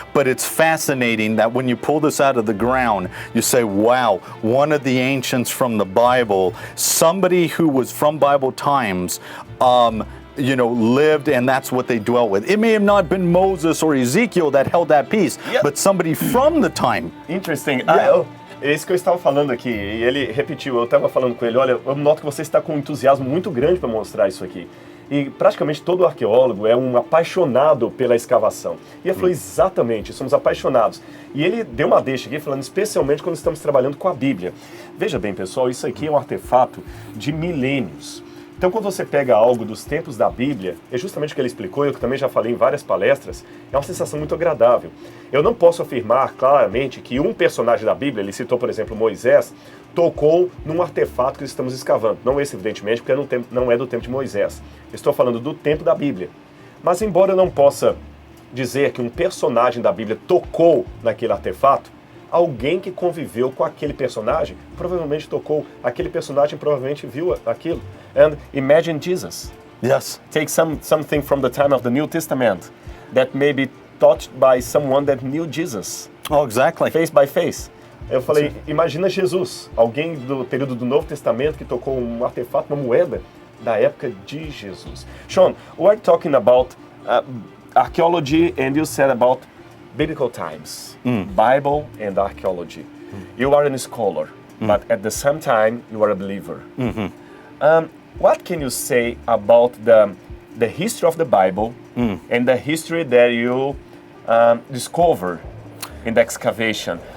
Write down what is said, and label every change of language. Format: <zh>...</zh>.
<en>But it's fascinating that when you pull this out of the ground, you say, wow, one of the ancients from the Bible, somebody who was from Bible times, lived, and that's what they dwelt with. It may have not been Moses or Ezekiel that held that piece, but somebody from the time. Interesting.</en> <pt>É isso que eu estava falando aqui, e ele repetiu, eu estava falando com ele, olha, eu noto que você está com um entusiasmo muito grande para mostrar isso aqui. E praticamente todo arqueólogo é um apaixonado pela escavação. E ele falou, exatamente, somos apaixonados. E ele deu uma deixa aqui, falando especialmente quando estamos trabalhando com a Bíblia. Veja bem, pessoal, isso aqui é um artefato de milênios. Então, quando você pega algo dos tempos da Bíblia, é justamente o que ele explicou, eu que também já falei em várias palestras, é uma sensação muito agradável. Eu não posso afirmar claramente que um personagem da Bíblia, ele citou, por exemplo, Moisés, tocou num artefato que estamos escavando. Não esse, evidentemente, porque não é do tempo de Moisés. Estou falando do tempo da Bíblia. Mas, embora eu não possa dizer que um personagem da Bíblia tocou naquele artefato, alguém que conviveu com aquele personagem provavelmente tocou, aquele personagem provavelmente viu aquilo.</pt> <en>And imagine Jesus. Yes. Take something from the time of the New Testament that may be touched by someone that knew Jesus. Oh, exactly. Face by face.</en> <pt>Eu falei, imagina Jesus, alguém do período do Novo Testamento que tocou um artefato, uma moeda da época de Jesus.</pt> <en>Sean, we're talking about archaeology, and you said about biblical times, Bible and archaeology. You are a scholar, but at the same time, you are a believer. What can you say about the history of the Bible and the history that you discover in the excavation?</en>